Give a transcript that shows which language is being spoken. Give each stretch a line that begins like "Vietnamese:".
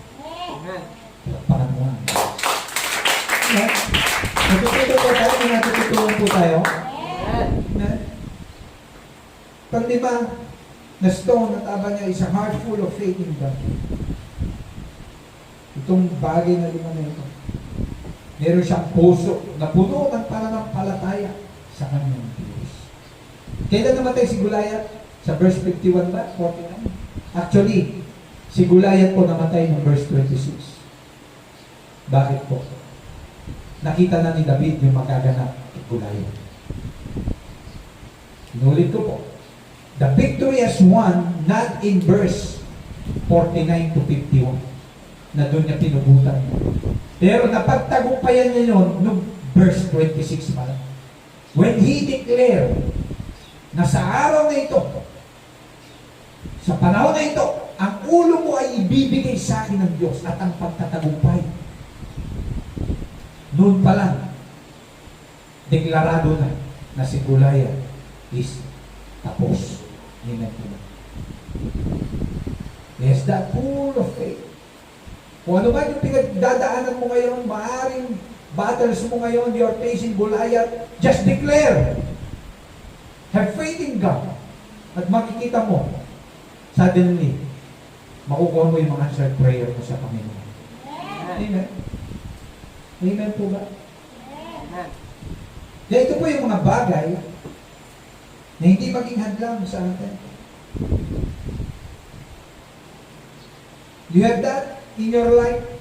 Filipino: Amen. Pakpan mo nga. Natututo po tayo, may natututunan po tayo. Amen. Pang-lima na stone at aba niya
English: is a heart full of faith in God.
Filipino: Itong bagay na lima na ito. Meron siyang puso na puno ng pananampalataya sa kanyang Diyos. Kailan namatay si Goliath? Sa verse 51 ba? 49? Actually, si Goliath po namatay ng verse 26. Bakit po? Nakita na ni David yung magaganap kay Goliath. Inulit ko po.
English: The victory is won not in verse 49 to 51
Filipino: na doon niya pinubutan. Pero napagtagumpayan niya yun noong verse 26 pa lang.
English: When he declared
Filipino: na sa araw na ito, sa panahon na ito, ang ulo mo ay ibibigay sa akin ng Diyos at ang pagtatagumpay. Noon pa lang, deklarado na si Goliath is tapos. Amen.
English: Yes, that full of faith.
Filipino: Kung ano ba yung pinagdadaanan mo ngayon,
English: maaaring battles mo ngayon, you're facing Goliath, just declare. Have faith in God.
Filipino: At makikita mo, suddenly, makukuha mo yung mga answered prayer mo sa Panginoon. Amen. Amen po ba? Amen. Kaya ito po yung mga bagay na hindi maging hadlang sa atin.
English: You have that in your life?